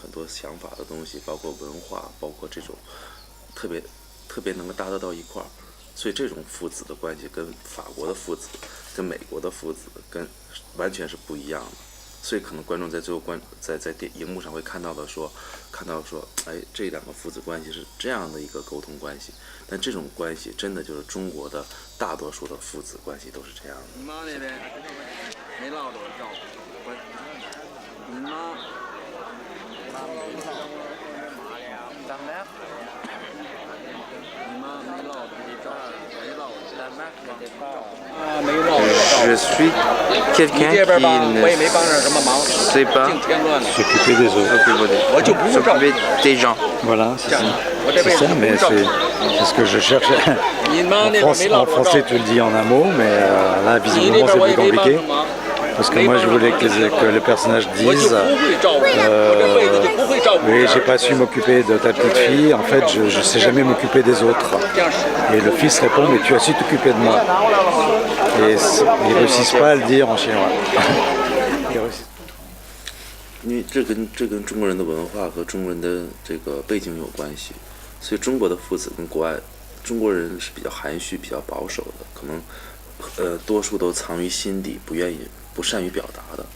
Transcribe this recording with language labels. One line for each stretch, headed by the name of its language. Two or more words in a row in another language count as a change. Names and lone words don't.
Chinese: 很多想法的东西，包括文化，包括这种特别能够搭得到一块儿，所以这种父子的关系跟法国的父子、跟美国的父子跟完全是不一样的，所以可能观众在最后在荧幕上会看到说，哎，这两个父子关系是这样的一个沟通关系，但这种关系真的就是中国的大多数的父子关系都是这样的。你妈那边没落着照顾，你妈。
French: Je suis quelqu'un qui ne sait pas s'occuper des autres, s'occuper des gens. Voilà, c'est ça. C'est ça, mais c'est ce que je cherche. En français, tu le dis en un mot, mais là, visiblement, c'est plus compliqué. Parce que moi, je voulais que le personnage dise oui, j'ai pas su m'occuper de ta petite fille, en fait, je sais jamais m'occuper des autres. Et le fils répond, mais tu as su t'occuper de moi. Et ils réussissent pas à le dire en chinois.
Chinese: 因为这跟中国人的文化和中国人的这个背景有关系，所以中国的父子跟国外中国人是比较含蓄、比较保守的，可能多数都藏于心底，不善于表达的。